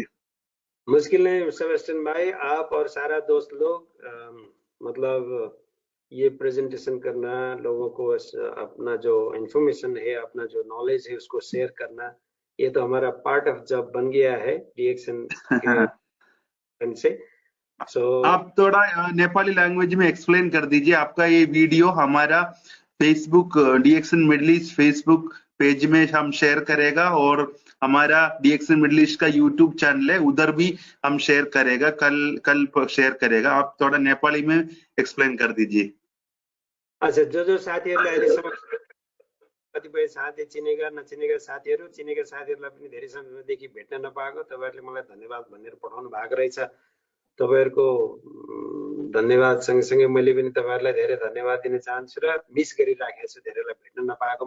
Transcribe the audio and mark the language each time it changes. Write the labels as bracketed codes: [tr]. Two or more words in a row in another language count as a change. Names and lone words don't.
[hi] मुश्किल नहीं सेबेस्टियन भाई, आप और सारा दोस्त लोग मतलब ये प्रेजेंटेशन करना, लोगों को अपना जो इंफॉर्मेशन है, अपना जो नॉलेज है उसको शेयर करना, ये तो हमारा [en] part of job [hi] बन गया है [en] DXN can say. So [hi] आप थोड़ा नेपाली लैंग्वेज में एक्सप्लेन कर दीजिए। आपका ये वीडियो हमारा फेसबुक डीएक्सन मिडिल ईस्ट फेसबुक पेज में हम शेयर करेगा और हमारा डीएक्सन मिडिल ईस्ट का यूट्यूब चैनल है, उधर भी हम शेयर करेगा, कल शेयर करेगा। आप थोड़ा नेपाली में एक्सप्लेन कर दीजिए। [ne] अच्छा, जो साथीहरुले अहिलेसम्म कतिपय साथी चिनेका नचिनेका साथीहरु, चिनेका साथीहरुलाई पनि धेरै समयदेखि भेट्न नपाएको, तपाईहरुले मलाई धन्यवाद भनेर पठाउनु भएको रहेछ। तपाईहरुको धन्यवाद सँगसँगै मैले पनि तपाईहरुलाई धेरै धन्यवाद दिन चाहन्छु र मिस गरिराखेको छु धेरैलाई भेट्न नपाएकोमा।